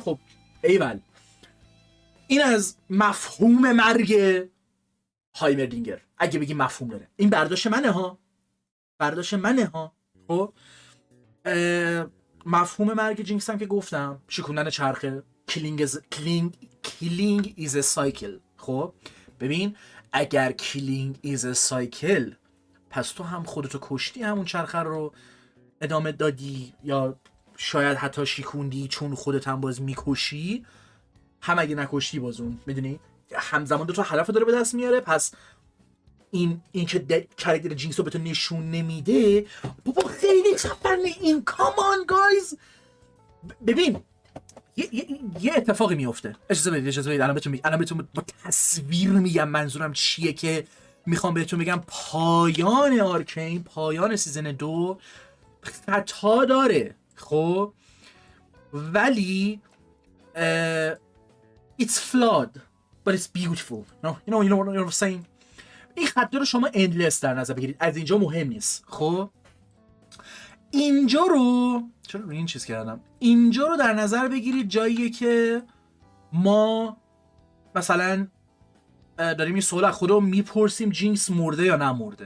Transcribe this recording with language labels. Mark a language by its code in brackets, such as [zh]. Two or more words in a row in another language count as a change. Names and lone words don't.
[fa] خب ایول، این از مفهوم مرگ هایمردینگر اگه بگی مفهوم داره. این برداشت منه ها. خب مفهوم مرگ جینکس هم که گفتم، شکوندن چرخه، [en] killing is a cycle. [fa] خب ببین اگر [en] killing is a cycle، [fa] پس تو هم خودتو کشتی، همون چرخه رو ادامه دادی، یا شاید حتی شیکوندی چون خودت هم باز میکشی، هم اگه نکشتی باز اون میدونی همزمان دو تا هدف داره به دست میاره. پس این که کاراکتر جینکس رو به تو نشون نمیده، بابا خیلی خفنه این. [en] come on guys, [fa] ببین یه اتفاقی میفته، اجازه بدید الان بهتون با تصویر میگم منظورم چیه که میخوام بهتون بگم. پایان آرکین، پایان سیزن 2 خطا داره، خب ولی [en] it's flawed but it's beautiful. You know what I'm saying. [fa] این خطا رو شما endless در نظر بگیرید، از اینجا مهم نیست. خب اینجا رو چرا این چیز کردم، اینجا رو در نظر بگیرید جاییه که ما مثلا داریم این سوال از خودمون میپرسیم جینکس مرده یا نمرده.